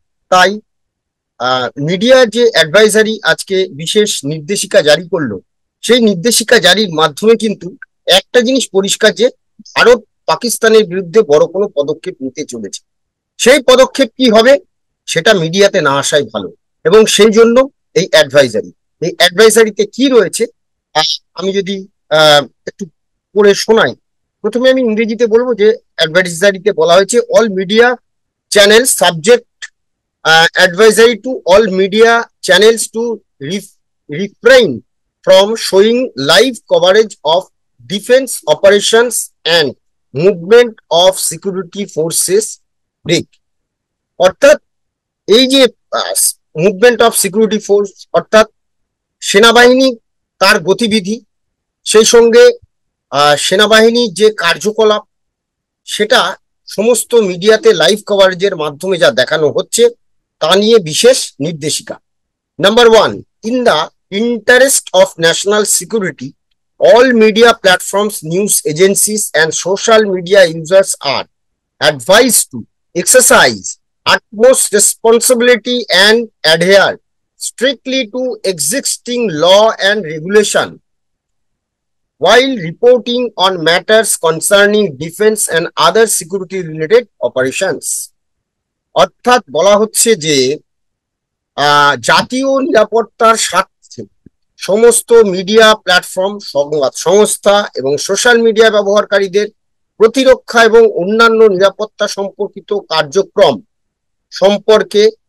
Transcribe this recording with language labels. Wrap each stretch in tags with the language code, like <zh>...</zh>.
<bn>তাই মিডিয়ার যে অ্যাডভাইজারি আজকে বিশেষ নির্দেশিকা জারি করলো, সেই নির্দেশিকা জারির মাধ্যমে কিন্তু একটা জিনিস পরিষ্কার যে ভারত পাকিস্তানের বিরুদ্ধে বড় কোনো পদক্ষেপ নিতে চলেছে। সেই পদক্ষেপ কি হবে সেটা মিডিয়াতে না আসাই ভালো। এবং সেই জন্য এই অ্যাডভাইজারিতে কি রয়েছে আমি যদি একটু পড়ে শোনাই। প্রথমে আমি ইংরেজিতে বলবো যে অ্যাডভাইজারিতে বলা হয়েছে,</bn> <en>All media channel subject advisory to all media channels to refrain from showing live coverage of defense operations and movement of security forces break।</en> <bn>অর্থাৎ এই যে মুভমেন্ট অফ সিকিউরিটি ফোর্স অর্থাৎ সেনাবাহিনী, তার গতিবিধি, সেই সঙ্গে সেনাবাহিনীর যে কার্যকলাপ, সেটা সমস্ত মিডিয়াতে লাইভ কভারেজের মাধ্যমে যা দেখানো হচ্ছে তা নিয়ে বিশেষ নির্দেশিকা।</bn> <en>Number 1, in the interest of national security, all media platforms, news agencies and social media users are advised to exercise utmost responsibility and adhere strictly to existing law and regulation while reporting on matters concerning defense and other security related operations।</en> <bn>অর্থাৎ বলা হচ্ছে যে জাতীয় নিরাপত্তার স্বার্থে সমস্ত media platform, সংবাদ সংস্থা এবং সোশ্যাল মিডিয়া ব্যবহারকারীদের প্রতিরক্ষা এবং অন্যান্য নিরাপত্তা সম্পর্কিত কার্যক্রম সম্পর্কে</bn>